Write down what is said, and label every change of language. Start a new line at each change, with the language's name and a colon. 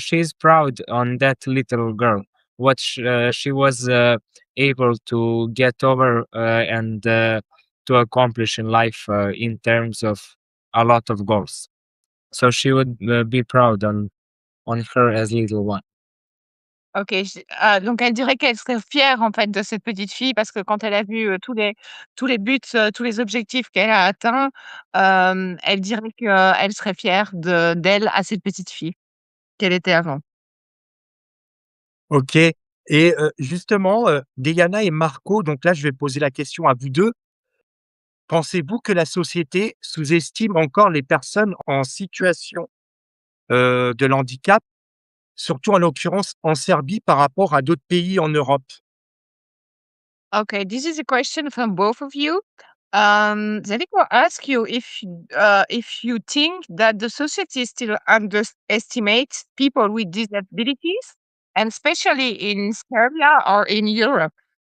English: she's proud on that little girl, what she was able to get over and to accomplish in life in terms of a lot of goals. So she would be proud on her as little one.
French: Ok, donc elle dirait qu'elle serait fière en fait de cette petite fille parce que quand elle a vu tous les buts, tous les objectifs qu'elle a atteints, elle dirait qu'elle serait fière d'elle à cette petite fille qu'elle était avant. Ok. Et justement, Dejana et Marco, donc là, je vais poser la question à vous deux. Pensez-vous que la société sous-estime encore les personnes en situation de handicap, surtout en l'occurrence en Serbie par rapport à d'autres pays en Europe?
English: Okay, this is a question from both of you. Zeliko ask you if you think that the society still underestimates people with disabilities, and especially in Serbia or in Europe.